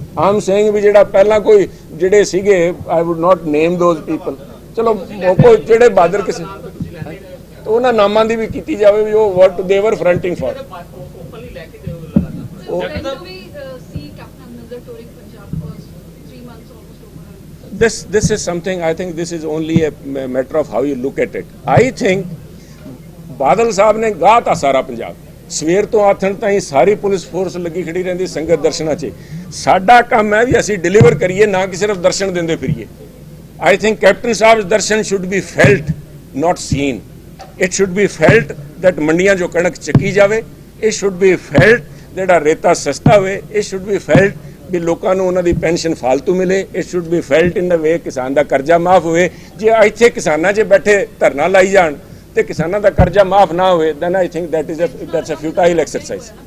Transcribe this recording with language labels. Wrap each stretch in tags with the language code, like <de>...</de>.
<en>I'm saying</en> <pa>ਵੀ ਜਿਹੜਾ ਪਹਿਲਾਂ ਕੋਈ ਜਿਹੜੇ ਸੀਗੇ</pa> <en>I would not name those people.</en> <pa>ਚਲੋ ਕੋਈ ਜਿਹੜੇ ਬਹਾਦਰ ਕਿਸੇ ਉਹਨਾਂ ਨਾਮਾਂ ਦੀ ਵੀ ਕੀਤੀ ਜਾਵੇ ਵੀ ਉਹ</pa> <en>what they were fronting for.</en> <pa>Openly ਲੈ ਕੇ ਦਿਓ ਲਗਾਤਾਰ।</pa> <en>When do we see Captain Amrinder touring Punjab for 3 months almost over? This is something, I think this is only a matter of how you look at it. I think</en> <pa>Badal ਸਾਹਿਬ ਨੇ ਗਾਤਾ ਸਾਰਾ ਪੰਜਾਬ ਸਵੇਰ ਤੋਂ ਆਥਣ ਤਾਈਂ ਸਾਰੀ police force ਲੱਗੀ ਖੜੀ ਰਹਿੰਦੀ ਸੰਗਤ ਦਰਸ਼ਨਾਂ 'ਚ। ਸਾਡਾ ਕੰਮ ਹੈ ਵੀ ਅਸੀਂ ਡਿਲੀਵਰ ਕਰੀਏ ਨਾ ਕਿ ਸਿਰਫ ਦਰਸ਼ਨ ਦਿੰਦੇ ਫਿਰੀਏ।</pa> <en>I think Captain Saab's darshan should be felt, not seen. It should be felt that</en> <pa>ਮੰਡੀਆਂ ਜੋ ਕਣਕ ਚੱਕੀ ਜਾਵੇ।</pa> <en>It should be felt</en> <pa>ਜਿਹੜਾ ਰੇਤਾ ਸਸਤਾ ਹੋਵੇ।</pa> <en>It should be felt</en> <pa>ਵੀ ਲੋਕਾਂ ਨੂੰ ਉਹਨਾਂ ਦੀ ਪੈਨਸ਼ਨ ਫਾਲਤੂ ਮਿਲੇ।</pa> <en>It should be felt in the way</en> <pa>ਕਿਸਾਨ ਦਾ ਕਰਜ਼ਾ ਮਾਫ ਹੋਵੇ। ਜੇ ਇੱਥੇ ਕਿਸਾਨਾਂ 'ਚ ਬੈਠੇ ਧਰਨਾ ਲਾਈ ਜਾਣ ਤੇ ਕਿਸਾਨਾਂ ਦਾ ਕਰਜ਼ਾ ਮਾਫ ਨਾ ਹੋਵੇ</pa> <en>then I think that's a futile exercise.</en>